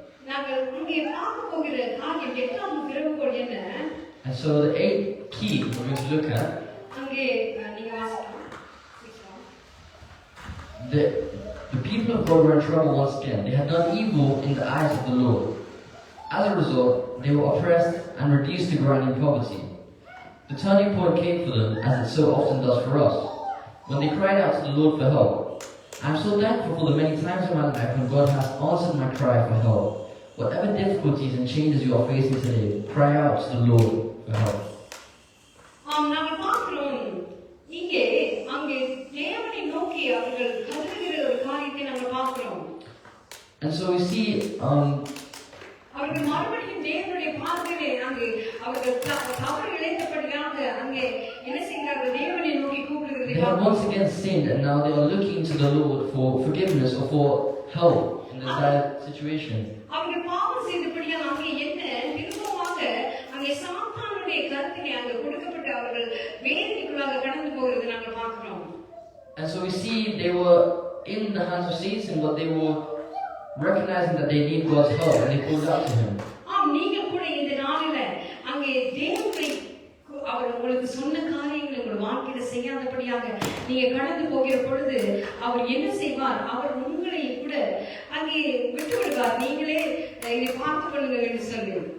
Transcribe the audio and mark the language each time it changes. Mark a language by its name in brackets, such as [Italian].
[Tamil] நாங்கள் இங்கே பார்க்க போகிற காரியம் 8வது திறவுகோல் என்ன? [English] And so the 8th key we're going to look at [Tamil] அங்கே நீங்க வாசிக்கலாம். [English] The people of God were in trouble once again. They had done evil in the eyes of the Lord. As a result, they were oppressed and reduced to grinding poverty. The turning point came for them, as it so often does for us, when they cried out to the Lord for help. I am so thankful for the many times in my life when God has answered my cry for help. Whatever difficulties and changes you are facing today, cry out to the Lord for help. [Tamil] நாங்கள் பார்க்கிறோம் இங்கே அங்கே தேவனை நோக்கி அவர்கள் கதறுகிற ஒரு காரியத்தை நாங்கள் பார்க்கிறோம். [English] And so we see [Tamil] அவர்கள் மறுபடியும் தேவனுடைய பார்வையிலே அங்கே அவர்கள் தவறு இழைத்தபடியாக அங்கே என்ன செய்கிறார்கள்? தேவனை நோக்கி கூப்பிடுகிறதை [English] they have once again sinned, and now they are looking to the Lord for forgiveness or for help in this bad situation. [Tamil] அவர்கள் பாவம் செய்தபடியாக அங்கே என்ன திரும்பமாக அங்கே சாத்தானுடைய கருத்திலே அங்கே கொடுக்கப்பட்டு அவர்கள் வேதனைக்குள்ளாக கடந்து போகிறது நாங்கள் பார்க்கிறோம். [English] And so we see they were in the hands of Satan, but they were recognizing that they need God's help, and they called out to Him. [Tamil] நீங்கள் கூட இந்த நாளில அங்கே தேவனை அவர் உங்களுக்கு சொன்ன காரியங்களை உங்கள் வாழ்க்கையில செய்யாதபடியாக நீங்க கடந்து போகிற பொழுது அவர் என்ன செய்வார்? அவர் உங்களை கூட அங்கே விட்டு விடுவார். நீங்களே என்னை பார்த்துக் கொள்ளுங்கள் என்று சொல்லி.